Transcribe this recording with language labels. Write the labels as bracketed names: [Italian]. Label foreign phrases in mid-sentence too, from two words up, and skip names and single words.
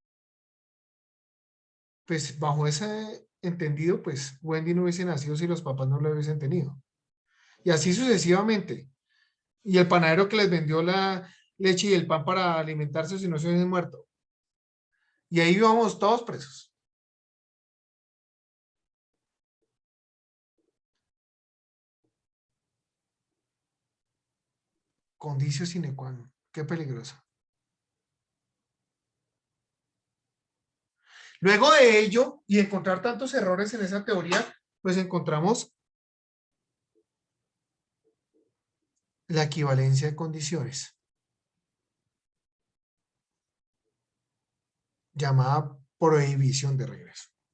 [Spanish] Pues bajo ese entendido, pues Wendy no hubiese nacido si los papás no lo hubiesen tenido. Y así sucesivamente. Y el panadero que les vendió la leche y el pan para alimentarse si no se hubiesen muerto. Y ahí íbamos todos presos. [Latin] Conditio sine qua non. [Spanish] Qué peligroso. Luego de ello, y encontrar tantos errores en esa teoría, pues encontramos la equivalencia de condiciones, llamada prohibición de regreso.